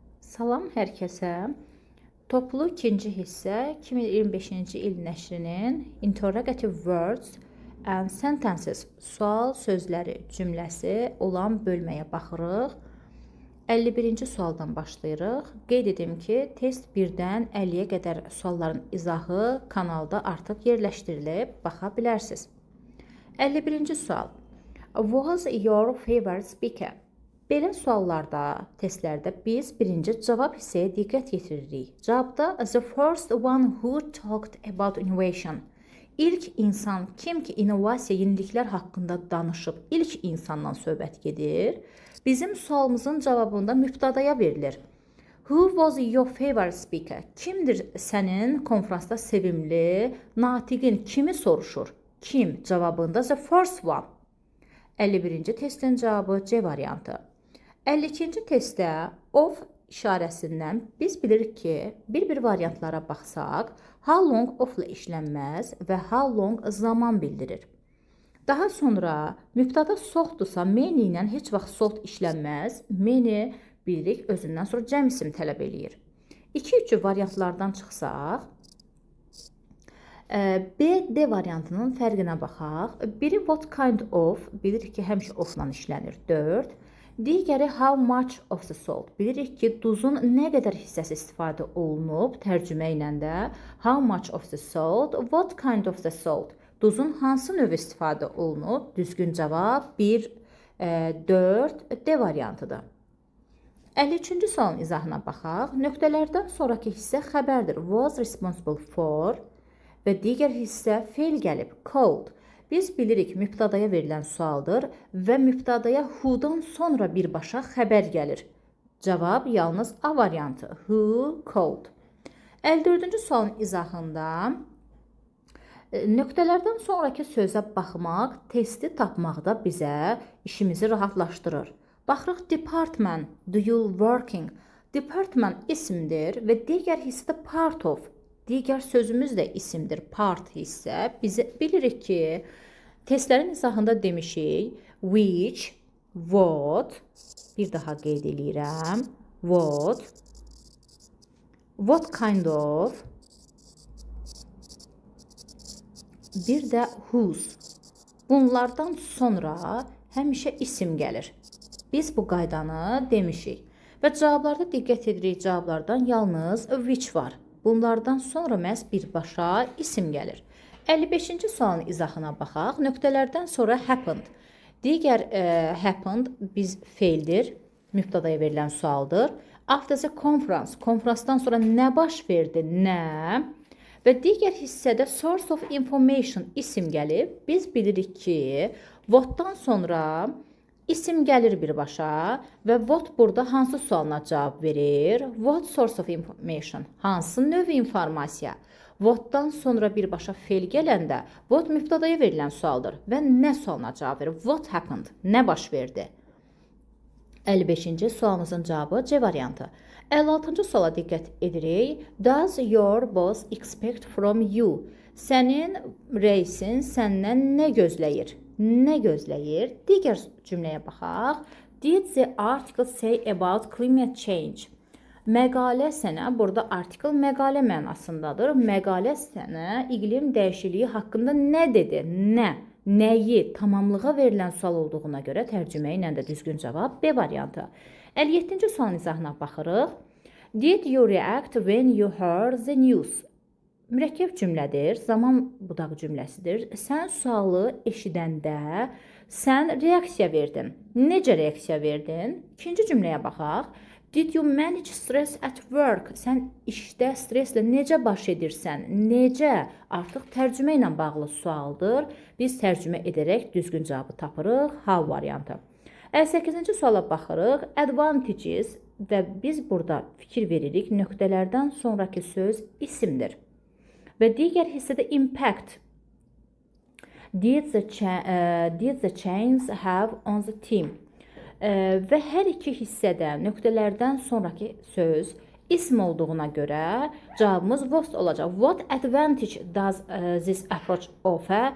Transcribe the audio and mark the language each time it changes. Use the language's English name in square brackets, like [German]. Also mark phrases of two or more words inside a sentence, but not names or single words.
[Azerbaijani] Salam hər kəsə. Toplu ikinci hissə 2025-ci il nəşrinin [English] Interrogative Words and Sentences [Azerbaijani] sual sözləri cümləsi olan bölməyə baxırıq. 51-ci sualdan başlayırıq. Qeyd edim ki, test 1-dən 50-yə qədər sualların izahı kanalda artıq yerləşdirilib, baxa bilərsiniz. 51-ci sual. [English] Was your favorite speaker? [Azerbaijani] Belə suallarda, testlərdə biz birinci cavab hissəyə diqqət yetiririk. Cavabda [English] the first one who talked about innovation. [Azerbaijani] İlk insan kim ki innovasiya, yeniliklər haqqında danışıb, ilk insandan söhbət gedir. Bizim sualımızın cavabında mübtədaya verilir. [English] Who was your favorite speaker? [Azerbaijani] Kimdir sənin konfransda sevimli natiqin? Kimi soruşur? Kim cavabında [English] the first one. [Azerbaijani] 51-ci testin cavabı C variantı. 52-ci testdə of işarəsindən biz bilirik ki, bir variantlara baxsaq, [English] how long [Azerbaijani] of-la işlənməz və [English] how long [Azerbaijani] zaman bildirir. Daha sonra mübtəda soxdursa, many ilə heç vaxt soxt işlənməz. Many bilirik özündən sonra cəm isim tələb eləyir. 2-3 variantlardan çıxsaq, B, D variantının fərqinə baxaq. [English] Biri what kind of, [Azerbaijani] bilirik ki, həmişə of-la işlənir, 4. [English] Digəri how much of the salt. [Azerbaijani] Bilirik ki, duzun nə qədər hissəsi istifadə olunub, tərcümə ilə də [English] how much of the salt, what kind of the salt. [Azerbaijani] Duzun hansı növü istifadə olunub? Düzgün cavab 1, 4, D variantıdır. 53-cü sualın izahına baxaq. Nöqtələrdən sonraki hissə xəbərdir. [English] Was responsible for [Azerbaijani] və digər hissə feil gəlib. Called. Biz bilirik mübtədaya verilən sualdır və mübtədaya who-dan sonra birbaşa xəbər gəlir. Cavab yalnız A variantı. [English] Who called. [Azerbaijani] 54-cü sualın izahında nöqtələrdən sonraki sözə baxmaq, testi tapmaqda bizə işimizi rahatlaşdırır. [English] Baxırıq department, do you working. [Azerbaijani] Department isimdir və digər hissə də [English] part of. [Azerbaijani] Digər sözümüz də isimdir, part hissə. Biz bilirik ki, testlərin izahında demişik, [English] which, what, [Azerbaijani] bir daha qeyd edirəm, [English] what kind of, bir də [Azerbaijani] whose. Bunlardan sonra həmişə isim gəlir. Biz bu qaydanı demişik və cavablarda diqqət edirik, cavablardan yalnız which var. Bunlardan sonra məhz birbaşa isim gəlir. 55-ci sualın izahına baxaq. Nöqtələrdən sonra happened. Digər happened biz feildir, mübtədaya verilən sualdır. [English] After the conference, [Azerbaijani] konfransdan sonra nə baş verdi, nə? Və digər hissədə [English] source of information [Azerbaijani] isim gəlib. Biz bilirik ki, what'dan sonra isim gəlir birbaşa və what burada hansı sualına cavab verir? [English] What source of information? [Azerbaijani] Hansı növ informasiya? What'dan sonra birbaşa feil gələndə what mübtədaya verilən sualdır və nə sualına cavab verir? [English] What happened? [Azerbaijani] Nə baş verdi? 55-ci sualımızın cavabı C variantı. 56-cı suala diqqət edirik. [English] Does your boss expect from you? [Azerbaijani] Sənin reisin səndən nə gözləyir? Nə gözləyir? Digər cümləyə baxaq. [English] Did the article say about climate change? [Azerbaijani] Məqalə sənə, burada article məqalə mənasındadır. Məqalə sənə iqlim dəyişikliyi haqqında nə dedi? Nə? Nəyi? Tamamlığa verilən sual olduğuna görə tərcümə ilə də düzgün cavab B variantı. 57-ci sualın izahına baxırıq. [English] Did you react when you heard the news? [Azerbaijani] Mürəkkəb cümlədir, zaman budaq cümləsidir. Sən sualı eşidəndə sən reaksiya verdin. Necə reaksiya verdin? İkinci cümləyə baxaq. [English] Did you manage stress at work? [Azerbaijani] Sən işdə stresslə necə baş edirsən? Necə? Artıq tərcümə ilə bağlı sualdır. Biz tərcümə edərək düzgün cavabı tapırıq. How variantı. 58-ci suala baxırıq. Advantages və biz burada fikir veririk. Nöqtələrdən sonraki söz isimdir. Və digər hissədə impact. [English] Did the change have on the team? [Azerbaijani] Və hər iki hissədə nöqtələrdən sonraki söz ism olduğuna görə cavabımız was olacaq. [English] What advantage does this approach offer?